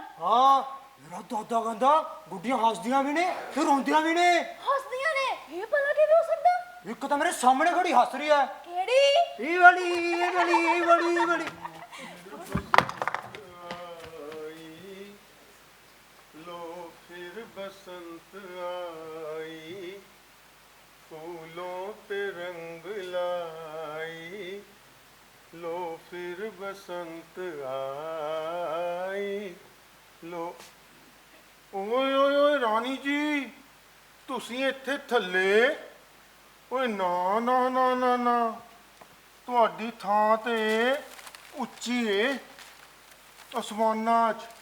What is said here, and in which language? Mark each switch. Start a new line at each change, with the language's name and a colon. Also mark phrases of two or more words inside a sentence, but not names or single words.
Punjabi: ਹਾਂ, ਮੇਰਾ ਦਾਦਾ ਕਹਿੰਦਾ ਗੁੱਡੀਆਂ ਹੱਸਦੀਆਂ ਵੀ ਨੇ ਤੇ ਰੋਂਦੀਆਂ ਵੀ ਨੇ। ਹੱਸਦੀਆਂ ਨੇ? ਇਹ ਭਲਾ ਕਿਵੇਂ ਹੋ ਸਕਦਾ? ਇੱਕ ਤਾਂ ਮੇਰੇ ਸਾਹਮਣੇ ਖੜੀ ਹੱਸ ਰਹੀ ਹੈ। ਕਿਹੜੀ? ਇਹ ਵਾਲੀ, ਇਹ ਵਾਲੀ, ਇਹ ਵਾਲੀ, ਇਹ ਵਾਲੀ।
Hindi: लो फिर बसंत आई, फूलों पे रंग लाई, लो फिर बसंत आई, लो।
Punjabi: ਓਏ ਓਏ ਓਏ ਰਾਣੀ ਜੀ, ਤੁਸੀਂ ਇੱਥੇ ਥੱਲੇ? ਓਏ ਨਾ ਨਾ ਨਾ ਨਾ ਨਾ, ਤੁਹਾਡੀ ਥਾਂ ਤੇ ਉੱਚੀ ਏ ਅਸਮਾਨਾਂ 'ਚ।